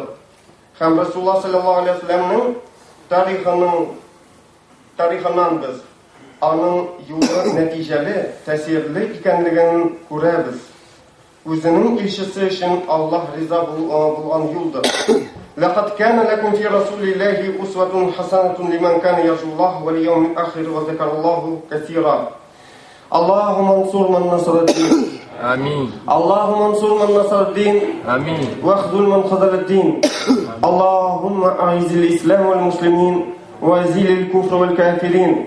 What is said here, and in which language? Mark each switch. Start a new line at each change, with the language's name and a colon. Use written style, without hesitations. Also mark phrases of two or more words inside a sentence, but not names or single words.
Tatar: Һәм Расулуллаһ
Arabic: صلى الله عليه وسلم
Tatar: тарихынан без аның юлы нәтиҗәле, тәсирле икәнлеген күрәбез. Үзенең илчесе өчен Аллаһ риза булган юлдыр.
Arabic: لقد كان لكم في رسول الله أسوة حسنة لمن كان يرجو الله واليوم الآخر وذكر الله كثيرا. اللهم انصر من نصر الدين. آمين. اللهم انصر من نصر الدين. آمين. واخذل من خذل الدين. اللهم أعز الإسلام والمسلمين وأزيل الكفر والكافرين.